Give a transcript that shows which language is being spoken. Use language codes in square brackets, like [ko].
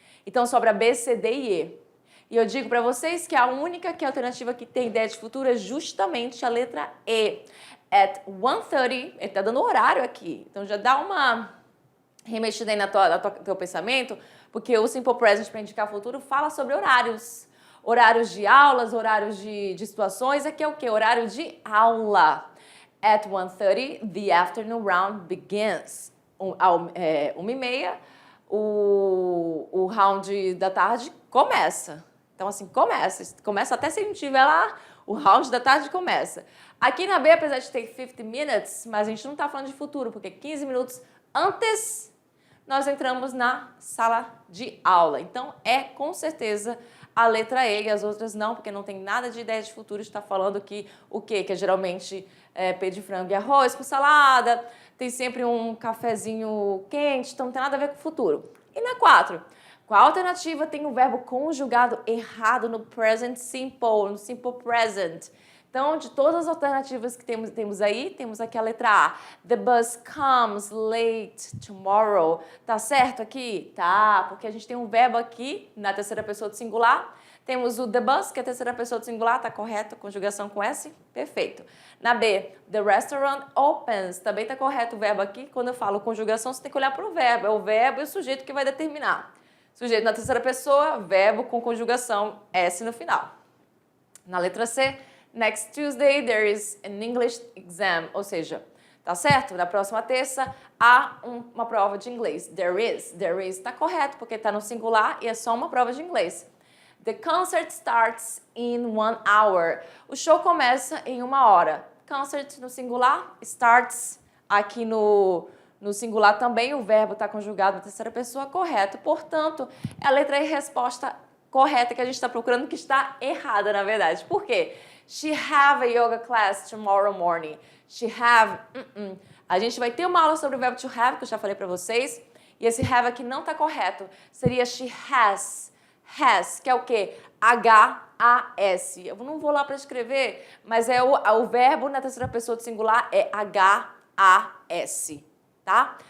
[pt] Então, sobra B, C, D e E. E eu digo para vocês que a única alternativa que tem ideia de futuro é justamente a letra E. [en] At 1:30, [pt] ele está dando horário aqui. Então já dá uma remexida aí no teu pensamento, porque o Simple Present para indicar futuro fala sobre horários. Horários de aulas, horários de situações. Aqui é o quê? Horário de aula. [en] At 1:30, the afternoon round begins. [pt] 1:30, o round da tarde começa. Então, assim, começa até se a gente tiver lá, o round da tarde começa. Aqui na B, apesar de ter [en] 50 minutes, [pt] mas a gente não está falando de futuro, porque 15 minutos antes nós entramos na sala de aula. Então, é com certeza a letra E e as outras não, porque não tem nada de ideia de futuro. Está falando que o quê? Que é geralmente peito de frango e arroz com salada, tem sempre um cafezinho quente, então não tem nada a ver com o futuro. E na 4? Qual alternativa tem o verbo conjugado errado no present simple, no simple present? Então, de todas as alternativas que temos aí, temos aqui a letra A. [en] The bus comes late tomorrow. [pt] Tá certo aqui? Tá, porque a gente tem um verbo aqui na terceira pessoa do singular. Temos o [en] the bus, [pt] que é a terceira pessoa do singular, tá correto? Conjugação com S? Perfeito. Na B, [en] the restaurant opens. [pt] Também tá correto o verbo aqui. Quando eu falo conjugação, você tem que olhar para o verbo. É o verbo e o sujeito que vai determinar. Sujeito na terceira pessoa, verbo com conjugação S no final. Na letra C, [en] next Tuesday there is an English exam. [pt] Ou seja, tá certo? Na próxima terça há uma prova de inglês. [en] There is [pt] tá correto, porque tá no singular e é só uma prova de inglês. [en] The concert starts in 1 hour. [pt] O show começa em 1 hora. Concert no singular, starts aqui no singular também, o verbo está conjugado na terceira pessoa, correto. Portanto, é a letra E, resposta correta que a gente está procurando, que está errada, na verdade. Por quê? [en] She have a yoga class tomorrow morning. She have... [pt] A gente vai ter uma aula sobre o verbo to have, que eu já falei para vocês, e esse have aqui não está correto. Seria [en] she has. [pt] Has, que é o quê? H-A-S. Eu não vou lá para escrever, mas é o verbo na terceira pessoa do singular é H-A-S. Tá?